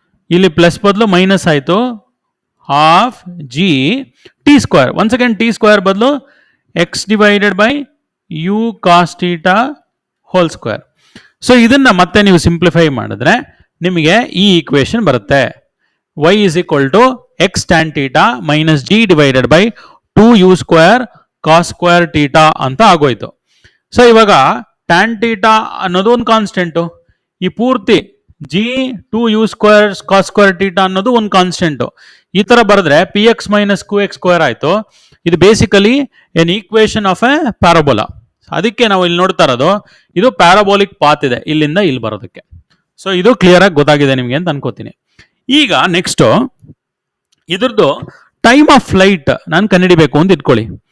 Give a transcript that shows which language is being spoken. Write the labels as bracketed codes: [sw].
[kn] ಇಲ್ಲಿ ಪ್ಲಸ್ ಬದಲು ಮೈನಸ್ ಆಯ್ತು, [en] Half G T square. Once again T square [kn] ಬದಲು [en] X divided by U cos theta whole square. [kn] So ಇದನ್ನ ಮತ್ತೆ ನೀವು ಸಿಂಪ್ಲಿಫೈ ಮಾಡಿದ್ರೆ ನಿಮಗೆ ಈ ಈಕ್ವೇಶನ್ ಬರುತ್ತೆ. [en] y is equal to x tan theta minus g divided by 2u square cos square theta [kn] ಅಂತ ಆಗೋಯ್ತು. ಸೊ ಇವಾಗ [en] tan theta [kn] ಅನ್ನೋದು ಒಂದು ಕಾನ್ಸ್ಟೆಂಟು, ಈ ಪೂರ್ತಿ [en] G to U square cos square theta [kn] ಅನ್ನೋದು ಒಂದು ಕಾನ್ಸ್ಟೆಂಟ್. ಈ ತರ ಬರೆದ್ರೆ [en] P X minus Q X square [kn] ಆಯ್ತು. ಇದು [en] Basically an equation of a parabola. [kn] ಅದಕ್ಕೆ ನಾವು ಇಲ್ಲಿ ನೋಡ್ತಾ ಇರೋದು ಇದು ಪ್ಯಾರಾಬೋಲಿಕ್ ಪಾತ್ ಇದೆ ಇಲ್ಲಿಂದ ಇಲ್ಲಿ ಬರೋದಕ್ಕೆ. ಸೊ ಇದು ಕ್ಲಿಯರ್ ಆಗಿ ಗೊತ್ತಾಗಿದೆ ನಿಮಗೆ ಅಂತ ಅನ್ಕೋತೀನಿ. ಈಗ ನೆಕ್ಸ್ಟ್ ಇದ್ರದ್ದು ಟೈಮ್ ಆಫ್ ಫ್ಲೈಟ್ ನಾನು ಕಂಡುಹಿಡಿಬೇಕು ಅಂತ ಇಟ್ಕೊಳ್ಳಿ.